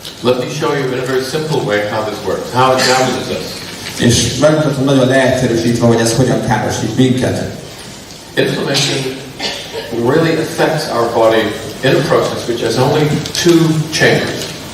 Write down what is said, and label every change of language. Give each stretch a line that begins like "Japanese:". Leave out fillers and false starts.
English: Let me show you in a very simple way how this works, how it damages us.
Hungarian: És megmutatom nagyon leegyszerűsítve, hogy ez hogyan károsít minket.
English: Inflammation really affects our body in a process which has only two chambers.